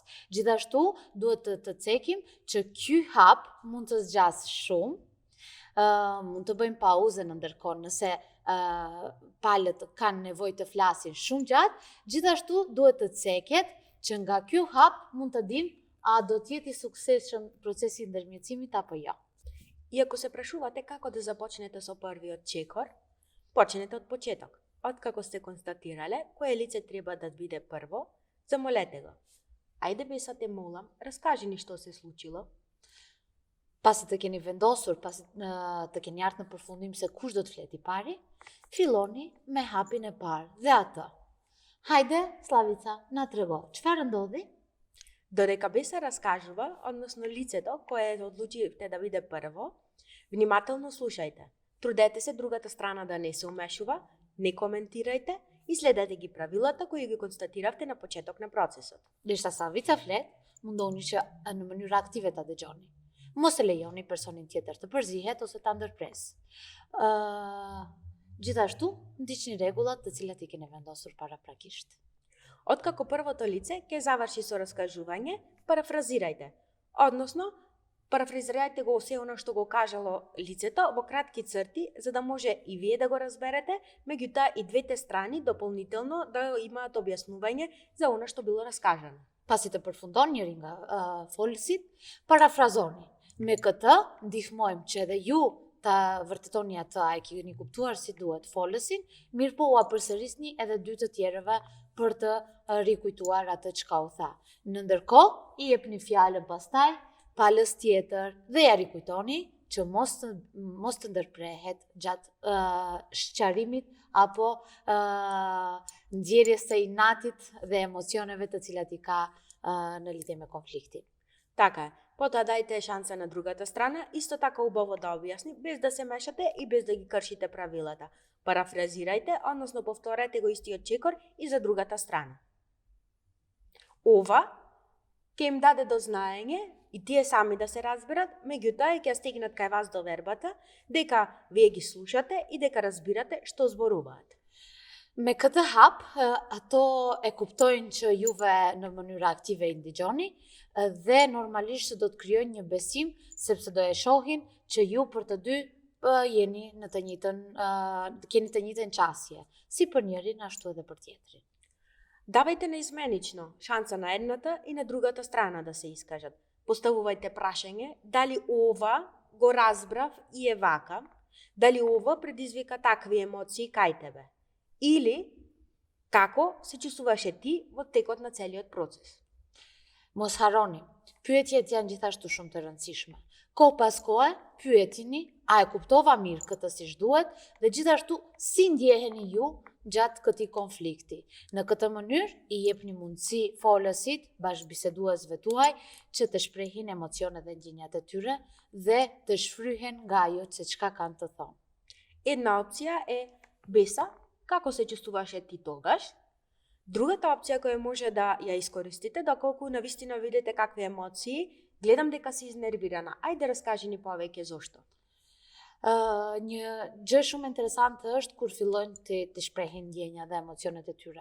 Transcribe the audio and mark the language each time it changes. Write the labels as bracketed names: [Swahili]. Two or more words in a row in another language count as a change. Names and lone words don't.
[Albanian] Gjithashtu, duhet të cekim që ky hap mund të zgjasë shumë, mund të bëjmë pauze në ndërkohë nëse palët kanë nevojë të flasin shumë gjatë, gjithashtu duhet të ceket që nga ky hap mund të dimë a do të jetë i suksesshëm procesi i ndërmjetësimit apo jo. [Macedonian] И ако се прашувате како да започнете со првиот чекор, почнете од почеток. Откако сте констатирале кое лице треба да биде прво, замолете го. Ајде Беса те молам, раскажи ни што се случило. [Albanian] Pasi të keni vendosur, pasi të keni ardhur në përfundim se kush do të fleti pari, filloni me hapin e parë dhe atë. Hajde, Slavica, na trego, çfarë ndodhi? [Macedonian] Додека Беса раскажува, односно лицето кое одлучивте да биде прво, внимателно слушајте. Трудете се другата страна да не се умешува, не коментирајте и следете ги правилата кои ги констатиравте на почеток на процесот. [Albanian] Derisa Slavica flet, mundoni që në mënyrë aktive ta dëgjoni. Mos e lejoni personin tjetër të përzihet ose ta ndërpres. Gjithashtu, ndiqni rregullat të cilat i keni vendosur paraprakisht. [Macedonian] Откако првото лице ќе заврши со раскажување, парафразирајте. Односно, парафразирајте го се она што го кажало лицето во кратки црти, за да може и вие да го разберете, меѓутоа и двете страни дополнително да имаат објаснување за она што било раскажано. [Albanian] Pasi të përfundon njëri nga folësit, parafrazoni. Me këtë, ndihmojmë që edhe ju ta vërtetoni atë a e keni kuptuar si duhet folësin, mirë po ua përsërisni edhe dy të tjerëve për të rikujtuar atë çka u tha. Në ndërkohë, i jepni fjalën pastaj palës tjetër dhe ja rikujtoni që mos të ndërprehet gjatë shqarimit apo ndjerjes së inatit dhe emocioneve të cilat i ka në lidhje me konfliktin. [Macedonian] Така е. Потоа дајте шанса на другата страна, исто така убаво да објасни, без да се мешате и без да ги кршите правилата. Парафразирајте, односно повторете го истиот чекор и за другата страна. Ова ќе им даде до знаење и тие сами да се разберат, меѓутоа ќе стигнат кај вас до вербата дека вие ги слушате и дека разбирате што зборуваат. [Albanian] Me këtë hap, ato e kuptojnë që juve në mënyrë aktive i ndëgjoni dhe normalisht do të krijojnë një besim sepse do e shohin që ju për të dy jeni në të njëjtën keni të njëjtën qasje, si për njërin ashtu edhe për tjetrin. [Macedonian] Давајте неизменично шанса на едната и на другата страна да се искажат. Поставувајте прашање дали ова го разбрав и е вака, дали ова предизвика такви емоции кај тебе. Или како се чувствуваше ти во текот на целиот процес. [Albanian] Mos harroni, pyetjet janë gjithashtu shumë të rëndësishme. Kohë pas kohe, pyetini a e kuptova mirë këtë siç duhet dhe gjithashtu si ndjeheni ju gjatë këtij konflikti. Në këtë mënyrë i jepni mundësi folësit, bashkëbiseduesve tuaj që të shprehin emocionet dhe ndjenjat e tyre dhe të shfryhen nga ajo se çka kanë të thonë. [Macedonian] Една опција е Беса, како се чувствуваше ти тогаш? Другата опција која може да ја искористите, доколку навистина видите какви емоции, гледам дека си изнервирана. Ајде раскажи ни повеќе зошто. [Albanian] Një gjë shumë interesante është kur fillojnë të shprehin ndjenja dhe emocionet e tyre.